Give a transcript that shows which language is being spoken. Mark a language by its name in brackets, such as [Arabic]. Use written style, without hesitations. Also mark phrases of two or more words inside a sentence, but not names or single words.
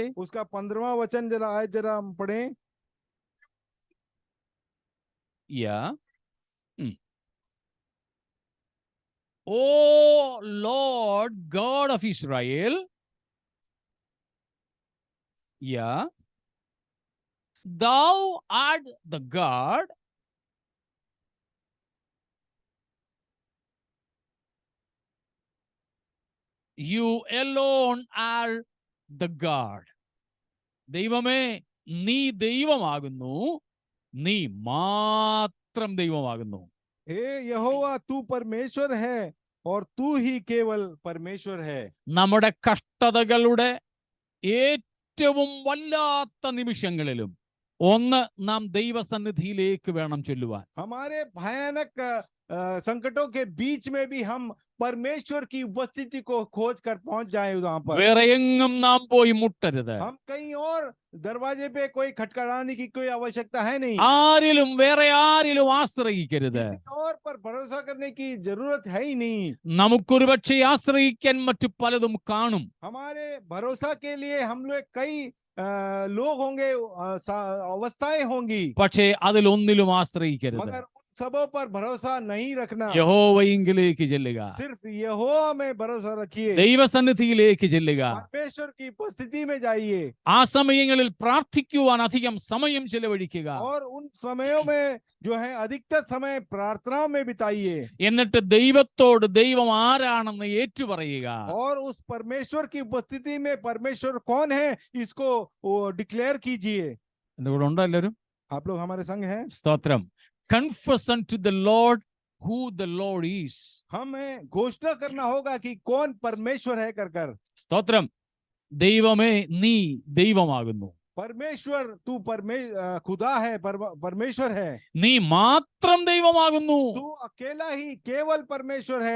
[Hindi] उसका 15वां वचन जरा हम पढ़ें. [English] Yeah. O Lord God of Israel. Yeah. Thou art the God you alone are the God. [Malayalam] ദൈവമേ നീ ദൈവമാകുന്നു, നീ മാത്രം ദൈവമാകുന്നു. [Hindi] हे यहोवा तू परमेश्वर है और तू ही केवल परमेश्वर है. [Malayalam] നമ്മുടെ കഷ്ടതകളുടെ ഏറ്റവും വല്ലാത്ത നിമിഷങ്ങളിലും ഒന്ന് നാം ദൈവസന്നിധിയിലേക്ക് വേണം ചൊല്ലുവാൻ. [Hindi] हमारे भयानक संकटों के बीच में भी हम परमेश्वर की उपस्थिति को खोज कर पहुंच जाए वहां पर. [Malayalam] വേറെ എങ്ങും നാം പോയി മുട്ടരുത്. [Hindi] हम कहीं और दरवाजे पे कोई खटखटाने की कोई आवश्यकता है नहीं. [Malayalam] ആരിലും വേറെ ആരിലും ആശ്രയിക്കരുത്. [Hindi] किसी और पर भरोसा करने की जरूरत है ही नहीं. [Malayalam] നമുക്കൊരു പക്ഷേ ആശ്രയിക്കാൻ മറ്റു പലതും കാണും. [Hindi] हमारे भरोसा के लिए हम लोग कई लोग होंगे, अवस्थाएं होंगी, [Malayalam] പക്ഷേ അതിലൊന്നിലും ആശ്രയിക്കരുത്. [Hindi] मगर उन सबों पर भरोसा नहीं रखना. [Malayalam] യഹോവയിങ്കിലേക്ക് ചെല്ലുക. [Hindi] सिर्फ यहोवा में भरोसा रखिए. [Malayalam] ദൈവസന്നിധിയിലേക്ക് ചെല്ലുക. [Hindi] परमेश्वर की उपस्थिति में जाइए [Malayalam] ആ സമയങ്ങളിൽ പ്രാർത്ഥിക്കുവാൻ അധികം സമയം ചെലവഴിക്കുക. [Hindi] और उन समयों में जो है अधिकतर समय प्रार्थनाओं में बिताइए. [Malayalam] എന്നിട്ട് ദൈവത്തോട് ദൈവം ആരാണെന്ന് ഏറ്റുപറയുക. [Hindi] और उस परमेश्वर की उपस्थिति में परमेश्वर कौन है इसको डिक्लेयर कीजिए. [Malayalam] എന്റെ കൂടെ ഉണ്ടോ എല്ലാവരും? [Hindi] आप लोग हमारे संग हैं. [Malayalam] സ്തോത്രം. [English] Confess unto the Lord who the Lord is. [Hindi] हमें घोषणा करना होगा कि कौन परमेश्वर है कर. [Malayalam] സ്തോത്രം. ദൈവമേ നീ ദൈവമാകുന്നു. [Hindi] परमेश्वर तू खुदा है, परमेश्वर है. [Malayalam] നീ മാത്രം ദൈവമാകുന്നു. [Hindi] तू अकेला ही केवल परमेश्वर है.